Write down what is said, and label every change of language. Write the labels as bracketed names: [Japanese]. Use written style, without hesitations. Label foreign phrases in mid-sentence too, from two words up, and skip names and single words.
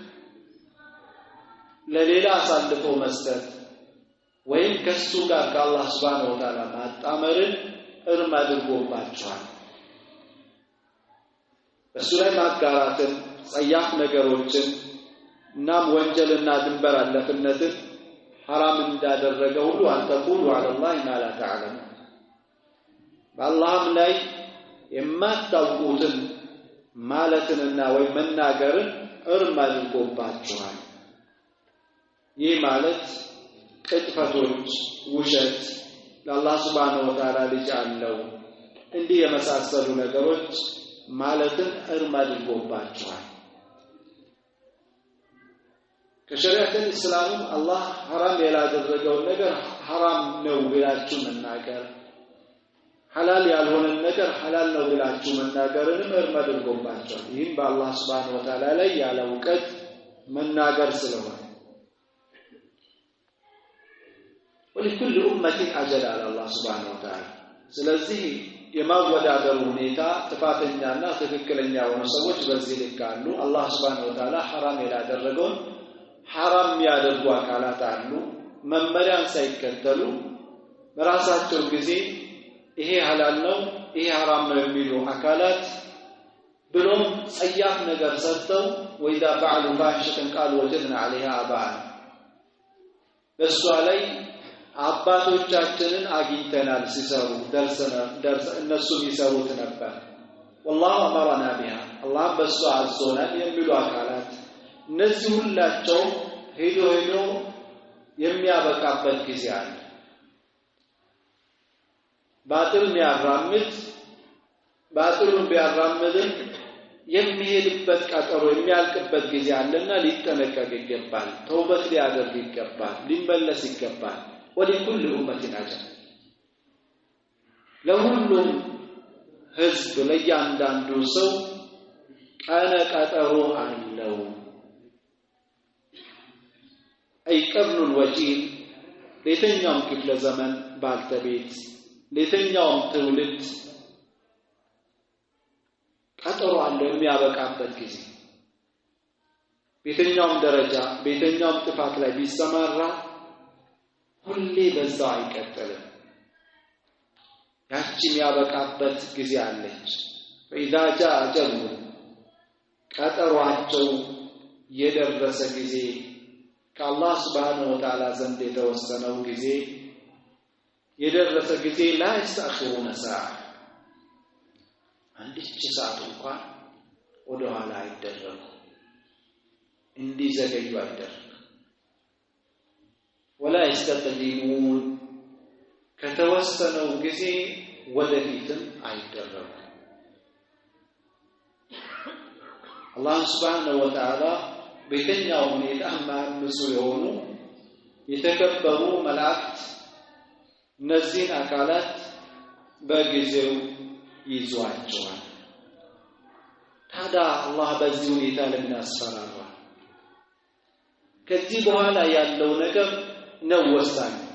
[Amharic] ለሌላ አሳልፎ መስጠት ወይም ከሱ ጋር ከአላህ [Arabic] سبحانه وتعالى [Amharic] ማጣመርን እርም አድርጎባቸዋል በሱ ላይ ማጋራትን ጸያፍ ነገሮችን እናም ወንጀልና ድንበር አለፍነትን حرام እንዳደረገ ሁሉ [Arabic] أن تقولوا على الله ما لا تعلم [Amharic] በአላህም ላይ የማታውቁትን ማለትንና ወይ መናገርን እርም አድርጎባቸዋል ይህ ማለት ቅጥፈቶች ውሸት ለአላህ [Arabic] سبحانه وتعالى [Amharic] ልጅ አለው እንዲህ የመሳሰሉ ነገሮች ማለትን እርም አድርጎባቸዋል ከሸሪዓት እስላም አላህ حرام ያላደረገው ነገር حرام ነው ብላችሁ መናገር ሐላል ያልሆነ ነገር ሐላል ነው ብላችሁ መናገርንም እርም አድርጎባቸዋል ይህም በአላህ [Arabic] سبحانه وتعالى [Amharic] ላይ ያለ ዕውቀት መናገር ስለሆነ [Arabic] ولكل امه اجل على الله سبحانه وتعالى [Amharic] ስለዚህ የማወዳደሩ ሁኔታ ተፋተኛና ትክክለኛ ሆነ ሰዎች በዚህ ልካሉ አላህ [Arabic] سبحانه وتعالى [Amharic] حرام ያላደረገውን حرام ያደርጉ አካላት አሉ መመሪያን ሳይከተሉ በራሳቸው ጊዜ ይሄ ሐላል ነው ይሄ حرام ነው የሚሉ አካላት ብሎም ጸያፍ ነገር ሰርተው [Arabic] وإذا فعلوا فاحشة قالوا وجدنا عليها آباءنا [Amharic] በሷ ላይ አባቶቻችንን አግኝተናል ሲሰሩ ደርሰ እነሱ ይሰሩት ነበር [Arabic] والله امرنا بها [Amharic] الله በሷ አዞናል የሚሉ አካላት እነዚህ ሁላቸው ሄዶ የሚያበቃበት ጊዜ አለ ባጥል ባጥሉን ቢያራምድም የሚሄድበት ቀጠሮ የሚያልቅበት ጊዜ አለና ሊጠነቀቅ ይገባል ተውበት ሊያደርግ ይገባል ሊመለስ ይገባል [Arabic] ولكل امه اجل [Amharic] ለሁሉም ህዝብ ለያንዳንዱ ሰው ቀነ ቀጠሮ አለው [Arabic] أي قرن الوجيل [Amharic] ለየትኛውም ክፍለ ዘመን ባልተቤት ለየትኛውም ትውልድ ቀጠሮ አለው የሚያበቃበት ጊዜ በየትኛውም ደረጃ በየትኛውም ጥፋት ላይ ቢሰማራ ሁሌ በዛው አይቀጥልም ያቺ የሚያበቃበት ጊዜ አለች [Arabic] فإذا جاء أجل [Amharic] ቀጠሯቸው የደረሰ ጊዜ ከአላህ [Arabic] سبحانه وتعالى [Amharic] ዘንድ የተወሰነው ጊዜ የደረሰ ጊዜ [Arabic] لا يستأخرون ساعة [Amharic] አንዲት ሰዓት እንኳን ወደ ኋላ አይደረጉ እንዲዘገዩ አይደረጉ [Arabic] ولا يستقدمون [Amharic] ከተወሰነው ጊዜ ወደፊትም አይደረጉ አላህ [Arabic] سبحانه وتعالى [Amharic] በየትኛው ሁኔታ ማምሱ የሆኑ የተከበሩ መላእክት እነዚህን አካላት በጊዜው ይዟቸዋል ታዲያ አላህ በዚህ ሁኔታ ለሚያስፈራራ ከዚህ በኋላ ያለው ነገር ነው ወሳኝ